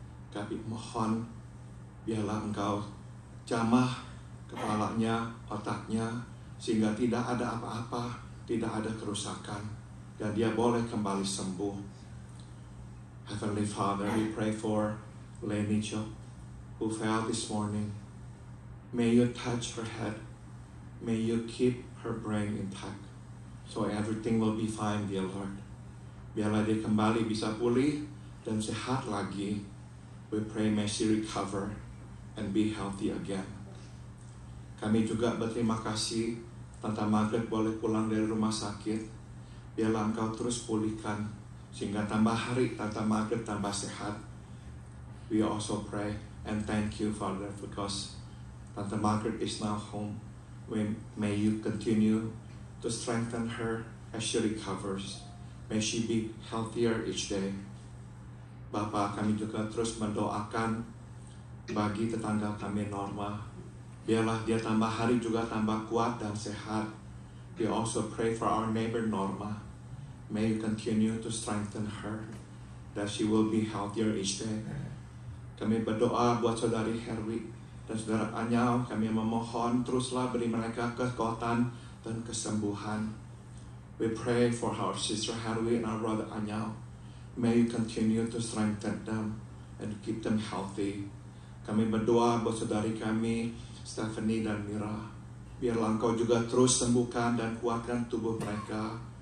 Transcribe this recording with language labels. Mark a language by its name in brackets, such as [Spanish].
[Indonesian] Kami mohon, biarlah Engkau jamah kepalanya, otaknya, sehingga tidak ada apa-apa, tidak ada kerusakan, dan dia boleh kembali sembuh. [English] Heavenly Father, we pray for Leni Chok, who fell this morning. May you touch her head. May you keep her brain intact, so everything will be fine, dear Lord. [Indonesian] Biarlah dia kembali bisa pulih dan sehat lagi. [English] We pray may she recover and be healthy again. [Indonesian] Kami juga berterima kasih Tante Margaret boleh pulang dari rumah sakit. Biarlah Engkau terus pulihkan, sehingga tambah hari Tante Margaret tambah sehat. [English] We also pray and thank you, Father, because Tante Margaret is now home. May you continue to strengthen her as she recovers. May she be healthier each day. [Indonesian] Bapa, kami juga terus mendoakan bagi tetangga kami Norma. Biarlah dia tambah hari juga tambah kuat dan sehat. [English] We also pray for our neighbor Norma. May you continue to strengthen her, that she will be healthier each day. [Indonesian] Kami berdoa buat saudari Herwi dan saudara Anyau. Kami memohon teruslah beri mereka kekuatan dan kesembuhan. [English] We pray for our sister Herwi and our brother Anyau. May you continue to strengthen them and keep them healthy. [Indonesian] Kami berdoa buat saudari kami Stephanie dan Mira. Biarlah Engkau juga terus sembuhkan dan kuatkan tubuh mereka.